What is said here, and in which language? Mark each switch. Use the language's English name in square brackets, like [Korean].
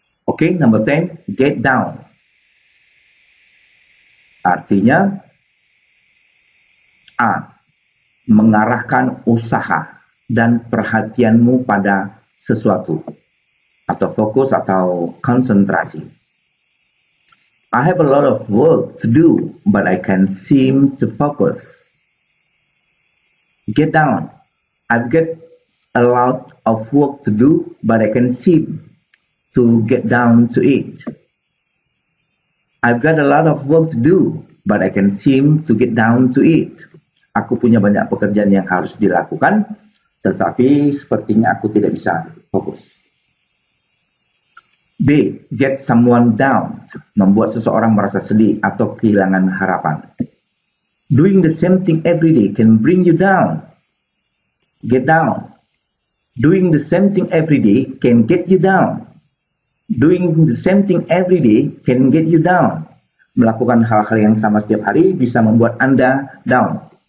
[English] Oke, number 10, get down. [Indonesian] Artinya A. Mengarahkan usaha dan perhatianmu pada sesuatu atau fokus atau konsentrasi. [English] I have a lot of work to do, but I can't seem to focus. Get down. I've got a lot of work to do, but I can't seem to get down to it. I've got a lot of work to do, but I can't seem to get down to it. [Indonesian] Aku punya banyak pekerjaan yang harus dilakukan, tetapi sepertinya aku tidak bisa fokus. B. [English] Get someone down. [Indonesian] Membuat seseorang merasa sedih atau kehilangan harapan. [English] Doing the same thing every day can bring you down. Get down. Doing the same thing every day can get you down. Doing the same thing every day can get you down. [Indonesian] Melakukan hal-hal yang sama setiap hari bisa membuat Anda down.